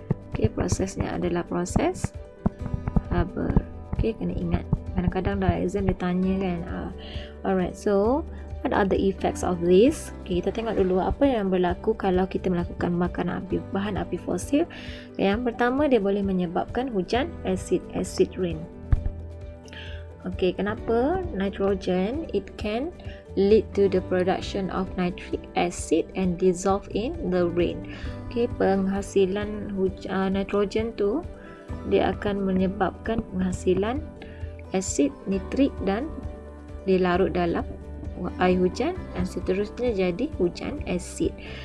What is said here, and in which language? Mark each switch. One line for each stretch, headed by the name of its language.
Malay: Okay, prosesnya adalah proses Haber. Okay, kena ingat. Kadang-kadang dalam exam dia tanya kan.
English: Alright, so what are the effects of this?
Malay: Okay, kita tengok dulu apa yang berlaku kalau kita melakukan pembakaran bahan api fosil. Okay, yang pertama dia boleh menyebabkan hujan acid rain. Okay, kenapa?
English: Nitrogen, it can lead to the production of nitric acid and dissolve in the rain.
Malay: Okay, penghasilan nitrogen tu dia akan menyebabkan penghasilan asid nitrik dan dilarut dalam air hujan dan seterusnya jadi hujan asid.